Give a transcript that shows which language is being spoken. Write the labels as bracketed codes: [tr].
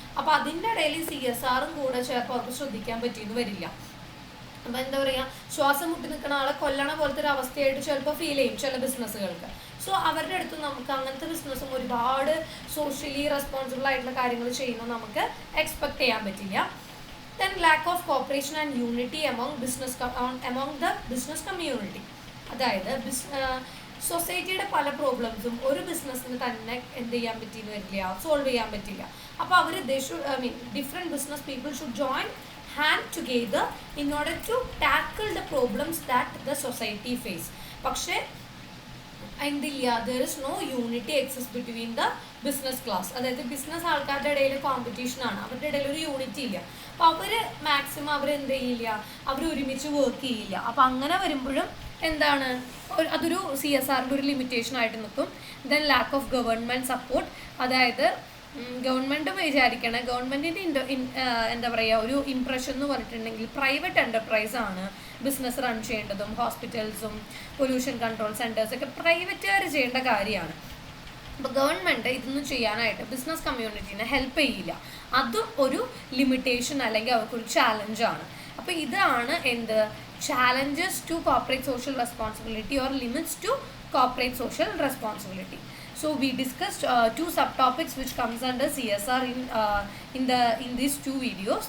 [ml] അപ്പോൾ അതിൻ്റെ ഇടയിൽ CSRും കൂടെ ചിലപ്പോൾ അവർക്ക് ശ്രദ്ധിക്കാൻ പറ്റിയെന്ന് വരില്ല. അപ്പോൾ എന്താ പറയുക ശ്വാസം മുട്ടി നിൽക്കുന്ന ആളെ കൊല്ലണ പോലത്തെ ഒരു അവസ്ഥയായിട്ട് ചിലപ്പോൾ ഫീൽ ചെയ്യും ചില ബിസിനസ്സുകൾക്ക്. സോ അവരുടെ അടുത്ത് നമുക്ക് അങ്ങനത്തെ ബിസിനസ്സും ഒരുപാട് സോഷ്യലി റെസ്പോൺസിബിൾ ആയിട്ടുള്ള കാര്യങ്ങൾ ചെയ്യുന്നത് നമുക്ക് എക്സ്പെക്ട് ചെയ്യാൻ പറ്റില്ല. [en] Then lack of cooperation and unity among the business community. [ml] അതായത് സൊസൈറ്റിയുടെ പല പ്രോബ്ലംസും ഒരു ബിസിനസ്സിന് തന്നെ എന്ത് ചെയ്യാൻ പറ്റിയെന്ന് വരില്ല, സോൾവ് ചെയ്യാൻ പറ്റില്ല. അപ്പോൾ അവർ [en] Different business people should join hand together in order to tackle the problems that the society face. [ml] പക്ഷേ എന്തില്ല, [en] there is no unity exists between the business class. [ml] അതായത് ബിസിനസ് ആൾക്കാരുടെ ഇടയിൽ കോമ്പറ്റീഷനാണ്, അവരുടെ ഇടയിൽ ഒരു യൂണിറ്റി ഇല്ല. അപ്പോൾ അവർ മാക്സിമം അവരെന്ത് ചെയ്യില്ല, അവർ ഒരുമിച്ച് വർക്ക് ചെയ്യില്ല. അപ്പോൾ അങ്ങനെ വരുമ്പോഴും എന്താണ് അതൊരു CSRൻ്റെ ഒരു ലിമിറ്റേഷൻ ആയിട്ട് നിൽക്കും. [en] Then lack of government support. [ml] അതായത് ഗവൺമെൻറ് വിചാരിക്കണം, ഗവൺമെൻറ്റിൻ്റെ എന്താ പറയുക ഒരു ഇംപ്രഷൻ എന്ന് പറഞ്ഞിട്ടുണ്ടെങ്കിൽ പ്രൈവറ്റ് എൻ്റർപ്രൈസാണ് ബിസിനസ് റൺ ചെയ്യേണ്ടതും, ഹോസ്പിറ്റൽസും പൊല്യൂഷൻ കൺട്രോൾ സെൻറ്റേഴ്സൊക്കെ പ്രൈവറ്റുകാർ ചെയ്യേണ്ട കാര്യമാണ്. അപ്പോൾ ഗവൺമെൻറ് ഇതൊന്നും ചെയ്യാനായിട്ട് ബിസിനസ് കമ്മ്യൂണിറ്റീനെ ഹെൽപ്പ് ചെയ്യില്ല. അതും ഒരു ലിമിറ്റേഷൻ അല്ലെങ്കിൽ അവർക്കൊരു ചാലഞ്ചാണ്. അപ്പോൾ ഇതാണ് എന്ത് [en] Challenges to corporate social responsibility or limits to corporate social responsibility. So we discussed two subtopics which comes under CSR in these two videos.